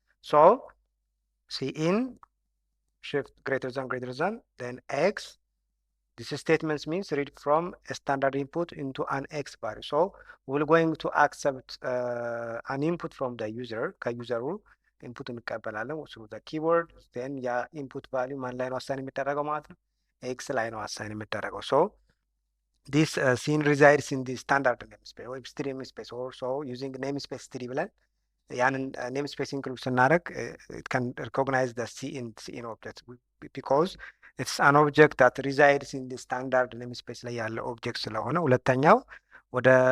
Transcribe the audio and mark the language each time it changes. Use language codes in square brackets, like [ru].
[en] So cin shift greater than then x. This statement means read from a standard input into an x value. So we're going to accept an input from the user, ከዩዘሩ ኢንፑት እንቀበላለን through the keyword. [am] then ያ ኢንፑት ቫልዩ ማን ላይ ነው አሳይን የሚደረገው ማለት ነው? [en] ኤክስ ላይ ነው አሳይን የሚደረገው። so this scene resides in the standard namespace or string namespace, or so using namespace 3 ብለን ያንን namespace include ስናደርግ it can recognize the cin object because it's an object that resides in the standard namespace ላይ ያለ ኦብጀክት ስለሆነ ሁለተኛው ወደ